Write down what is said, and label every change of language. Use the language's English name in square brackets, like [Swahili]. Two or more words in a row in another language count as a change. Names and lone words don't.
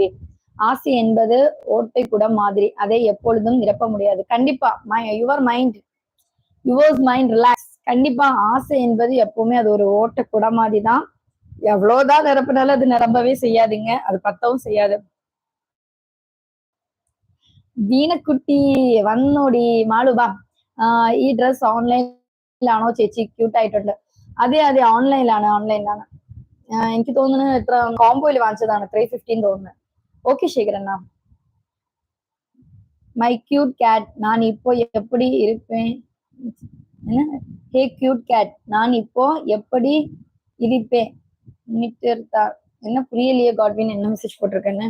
[Tamil] ஆசை என்பது ஓட்டை கூட மாதிரி, அதை எப்பொழுதும் நிரப்ப முடியாது. கண்டிப்பா [English] your mind relax. [Tamil] கண்டிப்பா ஆசை என்பது எப்பவுமே அது ஒரு ஓட்ட கூட மாதிரி தான். எவ்வளவுதான் நிரப்பினாலும் அது நிரம்பவே செய்யாதுங்க, அது பத்தவும் செய்யாது. [Malayalam] ദീനക്കുട്ടി വന്നോടി മാളുബാ. ഈ ഡ്രസ് ഓൺലൈനിലാണോ ചേച്ചി? ക്യൂട്ട് ആയിട്ടുണ്ട്. അതെ അതെ, ഓൺലൈനിലാണ്. എനിക്ക് തോന്നുന്നു എത്ര കോംബോയിൽ വാങ്ങിച്ചതാണ്, 315 തോന്നുന്നു. [Tamil] ஓகே சேகரண்ணா. [English] my cute cat, [Tamil] நான் இப்போ எப்படி இருப்பேன்? ஹே [English] cute cat, [Tamil] நான் இப்போ எப்படி இருப்பேன்? என்ன புரியலையே காட்வின், என்ன மெசேஜ் போட்டிருக்கேன்னு.